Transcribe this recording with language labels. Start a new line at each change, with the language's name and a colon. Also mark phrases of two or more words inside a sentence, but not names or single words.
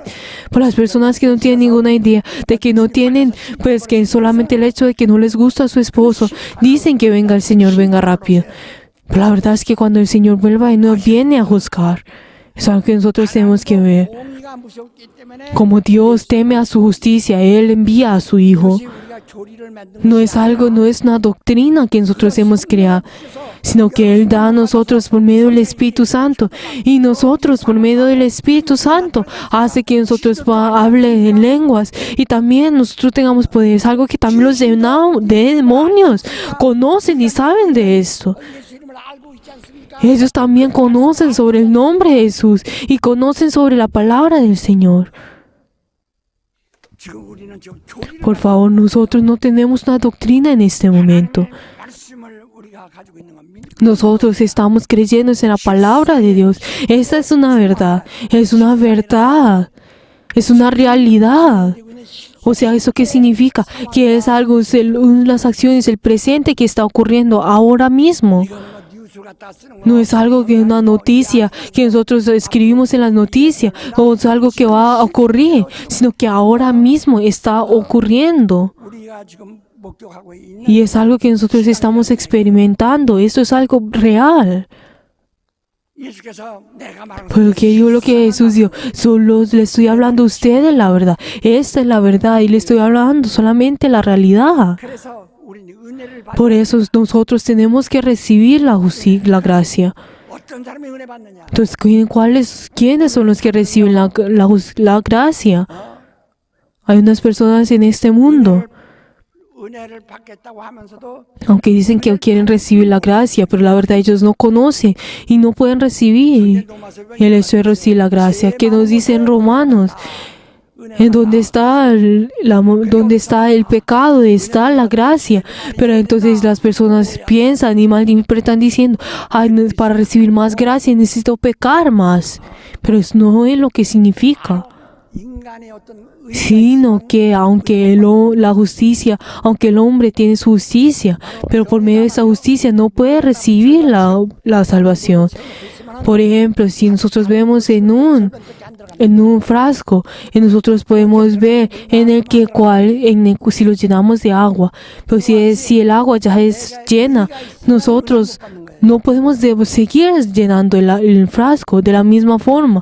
Spanish: Por las personas que no tienen ninguna idea, de que no tienen, pues que solamente el hecho de que no les gusta a su esposo, dicen que venga el Señor, venga rápido. Pero la verdad es que cuando el Señor vuelva, Él no viene a juzgar. Es algo que nosotros tenemos que ver. Como Dios teme a su justicia, Él envía a su Hijo.
Korean: 교리를 만든
Spanish: No
Korean: 것이
Spanish: es algo, no es una doctrina que nosotros hemos creado, sino que Él da a nosotros por medio del Espíritu Santo. Y nosotros por medio del Espíritu Santo hace que nosotros hablen en lenguas y también nosotros tengamos poder. Es algo que también los demonios conocen y saben de esto.
Korean: 예수 이름을 알고 있지 않습니까?
Spanish: Ellos también conocen sobre el nombre de Jesús y conocen sobre la palabra del Señor.
Korean: 지금 우리는 지금 교리를
Spanish: Por favor, nosotros no tenemos una doctrina en este momento.
Korean: 말씀을 우리가 가지고 있는 겁니다.
Spanish: Nosotros estamos creyendo en la palabra de Dios. Esta es una verdad. Es una verdad. Es una realidad. O sea, ¿eso qué significa? Que es algo, es las acciones, el presente que está ocurriendo ahora mismo.
Korean: 이거는 뭐 뉴스 갖다 쓰는
Spanish: No es algo que una noticia que nosotros escribimos en las noticias o es algo que va a ocurrir, sino que ahora mismo está ocurriendo.
Korean: 우리가 지금 목격하고 있는
Spanish: Y es algo que nosotros estamos experimentando. Esto es algo real.
Korean: 예수께서 내가 말하는
Spanish: Porque yo lo que Jesús dijo, solo le estoy hablando a ustedes la verdad. Esta es la verdad y le estoy hablando solamente la realidad.
Korean: 그래서 우리는 은혜를 받는
Spanish: Por eso nosotros tenemos que recibir la gracia.
Korean: 어떤 사람이 은혜 받느냐?
Spanish: Entonces, ¿quiénes son los que reciben la gracia? Hay unas personas en este mundo,
Korean: 은혜를 받겠다고 하면서도
Spanish: aunque dicen que quieren recibir la gracia, pero la verdad ellos no conocen y no pueden recibir el hecho de recibir la gracia. ¿Qué nos dice en Romanos? En donde está el pecado, está la gracia. Pero entonces las personas piensan y malinterpretan diciendo, ay, para recibir más gracia necesito pecar más. Pero eso no es lo que significa.
Korean: 인간의 어떤
Spanish: Sino que aunque el hombre tiene su justicia, pero por medio de esa justicia no puede recibir la salvación. Por ejemplo, si nosotros vemos en un frasco, y nosotros podemos ver en el que si lo llenamos de agua, pero si el agua ya es llena, nosotros no podemos seguir llenando el frasco de la misma forma.